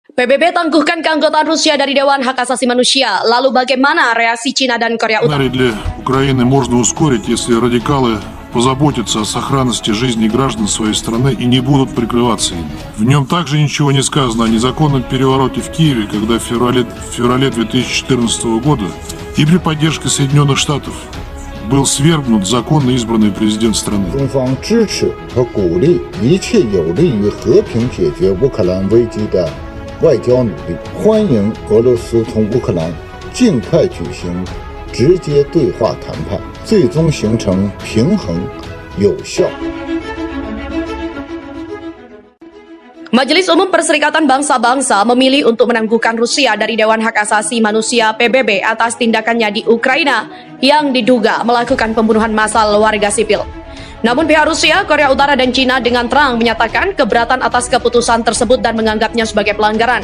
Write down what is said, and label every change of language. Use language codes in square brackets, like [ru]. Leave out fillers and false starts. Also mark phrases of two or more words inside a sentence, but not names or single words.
[id] PBB tangguhkan keanggotaan Rusia dari Dewan Hak Asasi Manusia. Lalu bagaimana reaksi Cina dan Korea Utara? [ru] Для Украины можно ускорить, если радикалы позаботятся о сохранности жизни граждан своей страны и не будут прикрываться ими. В нем также ничего не сказано о незаконном перевороте в Киеве, когда в феврале 2014 года и при поддержке Соединенных Штатов был свергнут законно избранный президент страны. [zh] 中方支持和鼓励一切有利于和平解决乌克兰危机的外交努力，欢迎俄罗斯同乌克兰尽快举行直接对话谈判，最终形成平衡、有效。 [id] Majelis Umum Perserikatan Bangsa-Bangsa memilih untuk menangguhkan Rusia dari Dewan Hak Asasi Manusia PBB atas tindakannya di Ukraina yang diduga melakukan pembunuhan massal warga sipil. Namun pihak Rusia, Korea Utara, dan Cina dengan terang menyatakan keberatan atas keputusan tersebut dan menganggapnya sebagai pelanggaran.